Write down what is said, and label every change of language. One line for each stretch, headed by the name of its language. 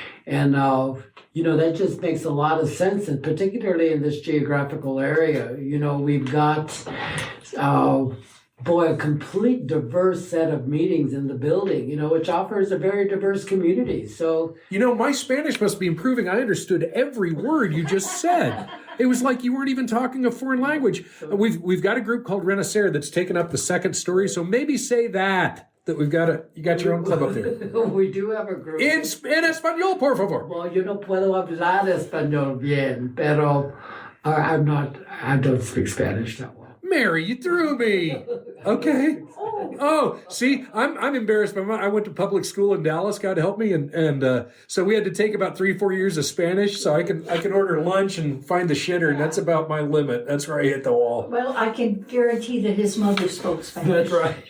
English: And, that just makes a lot of sense. And particularly in this geographical area, we've got, a complete diverse set of meetings in the building, which offers a very diverse community. So, my Spanish must be improving. I understood every word you just said. It was like you weren't even talking a foreign language. We've got a group called Renacer that's taken up the second story. So maybe say that you got your own club up there. We do have a group.
Spanish: En español, por favor.
English: Well,
Spanish: yo no puedo hablar español bien, pero
English: I don't speak Spanish that well. Mary, you threw me. Okay. Oh, see, I'm embarrassed. I went to public school in Dallas. God help me, and so we had to take about 3-4 years of Spanish. So I can order lunch and find the shitter, and that's about my limit. That's where I hit the wall. Well, I can guarantee that his mother spoke Spanish. That's right.